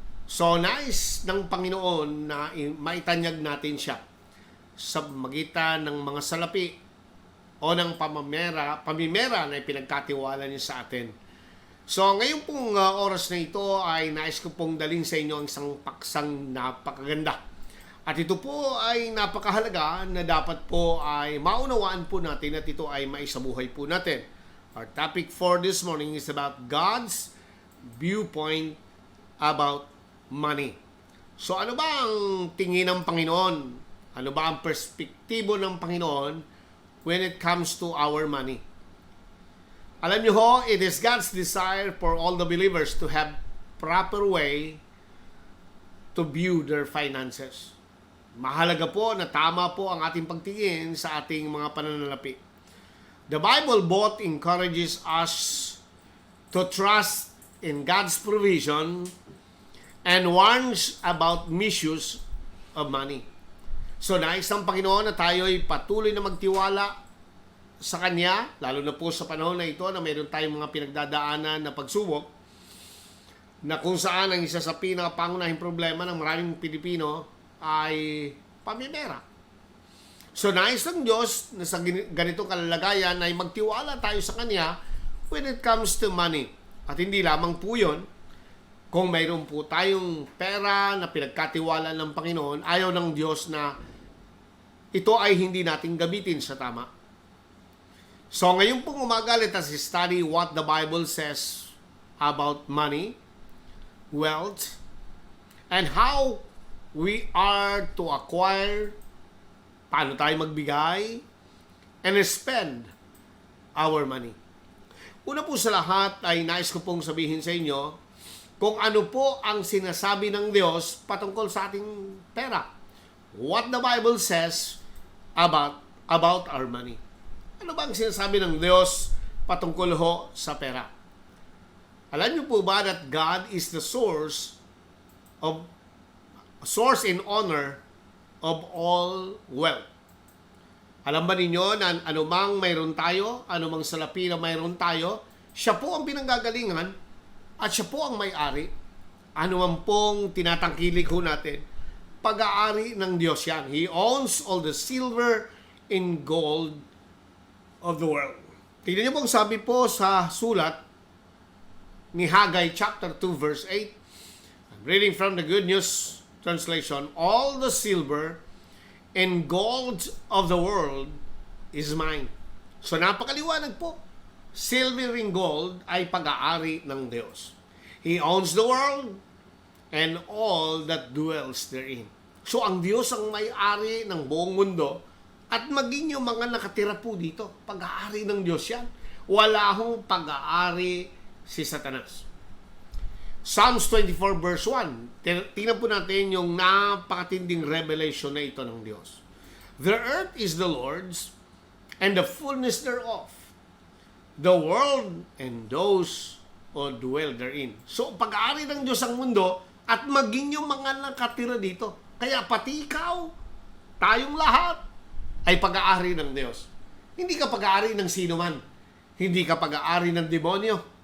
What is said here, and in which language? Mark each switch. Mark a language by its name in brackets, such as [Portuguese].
[Filipino] So, nais ng Panginoon na maitanyag natin siya sa magitan ng mga salapi o ng pamimera na ipinagkatiwala niya sa atin. So, ngayon pong oras na ito ay nais ko pong dalhin sa inyo ang isang paksang napakaganda. At ito po ay napakahalaga na dapat po ay maunawaan po natin at ito ay maisabuhay po natin. [English] Our topic for this morning is about God's viewpoint about money. [Filipino] So ano ba ang tingin ng Panginoon? Ano ba ang perspektibo ng Panginoon [English] when it comes to our money? [Filipino] Alam niyo ho, [English] it is God's desire for all the believers to have proper way to view their finances. [Filipino] Mahalaga po na tama po ang ating pagtingin sa ating mga pananalapi. [English] The Bible both encourages us to trust in God's provision and warns about misuse of money. [Filipino] So nais ng Panginoon na tayo ay patuloy na magtiwala sa Kanya, lalo na po sa panahon na ito na mayroon tayong mga pinagdadaanan na pagsubok, na kung saan ang isa sa pinakapangunahing problema ng maraming Pilipino ay pamimera. So, nais ng Diyos na sa ganitong kalalagayan ay magtiwala tayo sa Kanya [English] when it comes to money. [Filipino] At hindi lamang po yun, kung mayroon po tayong pera na pinagkatiwala ng Panginoon, ayaw ng Diyos na ito ay hindi natin gamitin sa tama. So, ngayon pong umaga, [English] let us study what the Bible says about money, wealth, and how we are to acquire, [Filipino] paano tayo magbigay, [English] and spend our money. [Filipino] Una po sa lahat ay nais ko pong sabihin sa inyo kung ano po ang sinasabi ng Diyos patungkol sa ating pera. [English] What the Bible says about our money. [Filipino] Ano ba ang sinasabi ng Diyos patungkol ho sa pera? Alam niyo po ba [English] that God is the source and honor of all wealth? [Filipino] Alam ba ninyo na anumang mayroon tayo, anumang salapi na mayroon tayo, siya po ang pinanggagalingan at siya po ang may-ari. Anuman pong tinatangkilik ho natin, pag-aari ng Diyos yan. [English] He owns all the silver and gold of the world. [Filipino] Tignan niyo pong sabi po sa sulat ni Haggai chapter 2 verse 8. [English] I'm reading from the Good News Translation. All the silver and gold of the world is mine. [Filipino] So napakaliwanag po. [English] Silver and gold [Filipino] ay pag-aari ng Diyos. [English] He owns the world and all that dwells therein. [Filipino] So ang Diyos ang may-ari ng buong mundo at maging yung mga nakatira po dito. Pag-aari ng Diyos yan. Wala hong pag-aari si Satanas. Psalms 24 verse 1. Tingnan po natin yung napakatinding revelation na ito ng Diyos. [English] The earth is the Lord's and the fullness thereof, the world and those who dwell therein. [Filipino] So, pag-aari ng Diyos ang mundo at maging yung mga nakatira dito. Kaya pati ikaw, tayong lahat, ay pag-aari ng Diyos. Hindi ka pag-aari ng sino man. Hindi ka pag-aari ng demonyo.